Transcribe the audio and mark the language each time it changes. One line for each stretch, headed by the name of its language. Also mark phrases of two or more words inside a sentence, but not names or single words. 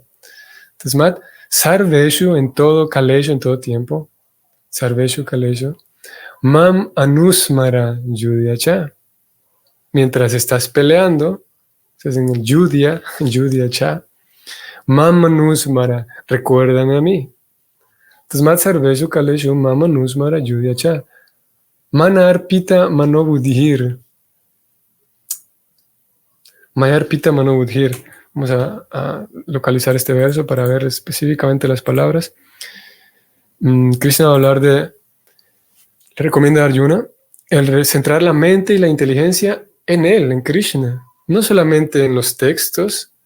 Sanskrit: तस्मात् सर्वेषु,
Spanish: en todo Kaleshu, en todo tiempo,
Sanskrit: सर्वेषु कालेषु, माम् अनुस्मर युध्य च.
Spanish: Mientras estás peleando, estás en el Yudhyacha,
Sanskrit: माम् अनुस्मर,
Spanish: recuérdame a mí.
Sanskrit: तस्मात् सर्वेषु कालेषु, माम् अनुस्मर युध्य च, मनर्पित मनोबुद्धिर्. मय्यर्पित मनोबुद्धिर्.
Spanish: Vamos a localizar este verso para ver específicamente las palabras. Krishna va a hablar le recomienda a Arjuna el centrar la mente y la inteligencia en él, en Krishna, no solamente en los textos.